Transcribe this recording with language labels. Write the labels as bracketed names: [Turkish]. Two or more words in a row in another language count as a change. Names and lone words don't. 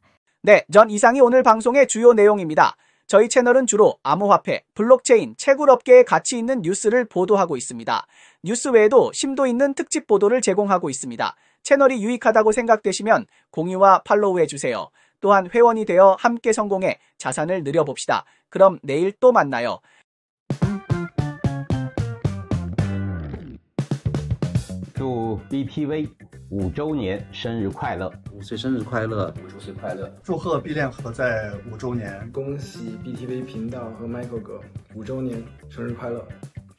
[Korean] 네, 전 이상이 오늘 방송의 주요 내용입니다. 저희 채널은 주로 암호화폐, 블록체인, 채굴업계에 가치 있는 뉴스를 보도하고 있습니다. 뉴스 외에도 심도 있는 특집 보도를 제공하고 있습니다. 채널이 유익하다고 생각되시면 공유와 팔로우 해주세요. 또한 회원이 되어 함께 성공해 자산을 늘려봅시다. 그럼 내일 또 만나요. [Chinese] 祝 BTV 5周年生日快乐！5岁生日快乐！50岁快乐！祝贺必链盒在5周年！恭喜 BTV 频道和 Michael 哥5周年生日快乐！